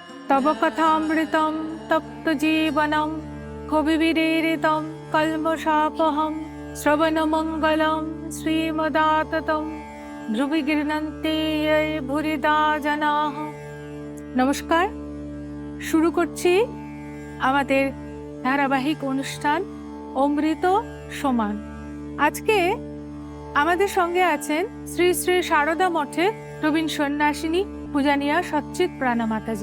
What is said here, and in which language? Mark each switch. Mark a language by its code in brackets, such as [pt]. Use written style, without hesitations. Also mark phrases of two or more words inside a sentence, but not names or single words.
[sa] तव कथामृतं तप्तजीवनं कविभिरीडितं कल्मषापहं श्रवणमङ्गलं श्रीमदाततं ध्रुवि गृह्णन्ति ये भूरिदा जनाः। [bn] নমস্কার, শুরু করছি আমাদের ধারাবাহিক অনুষ্ঠান অমৃত সমান। আজকে আমাদের সঙ্গে আছেন শ্রী শ্রী সারদা মঠের প্রবীণ সন্ন্যাসিনী পূজনীয়া সচ্চিত প্রাণা মাতাজি।